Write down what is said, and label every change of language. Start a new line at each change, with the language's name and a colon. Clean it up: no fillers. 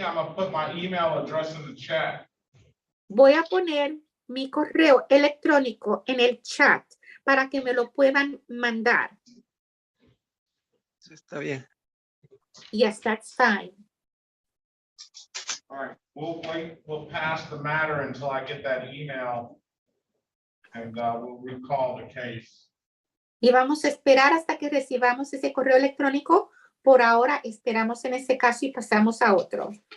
English: I'm gonna put my email address in the chat.
Spanish: Voy a poner mi correo electrónico en el chat para que me lo puedan mandar. Está bien.
English: Yes, that's fine. All right, we'll wait, we'll pass the matter until I get that email. And we'll recall the case.
Spanish: Y vamos a esperar hasta que recibamos ese correo electrónico. Por ahora esperamos en ese caso y pasamos a otro.